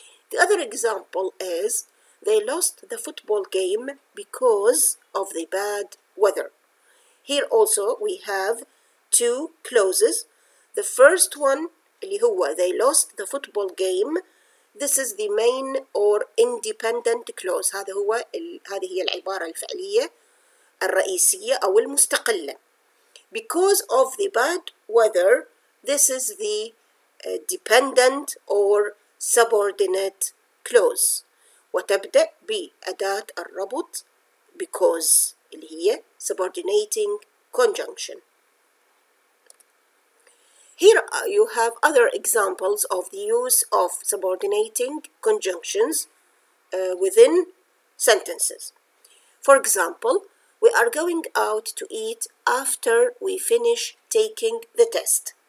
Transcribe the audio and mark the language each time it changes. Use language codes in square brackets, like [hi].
[en] The other example is they lost the football game because of the bad weather. Here also we have two clauses. The first one [ar] اللي هو [en] they lost the football game, this is the main or independent clause. [ar] هذه هي العبارة الفعلية الرئيسية أو المستقلة. [en] Because of the bad weather, this is the dependent or subordinate clause. [ar] وتبدأ بأداة الربط because اللي هي subordinating conjunction. [en] Here you have other examples of the use of subordinating conjunctions within sentences. For example, we are going out to eat after we finish taking the test.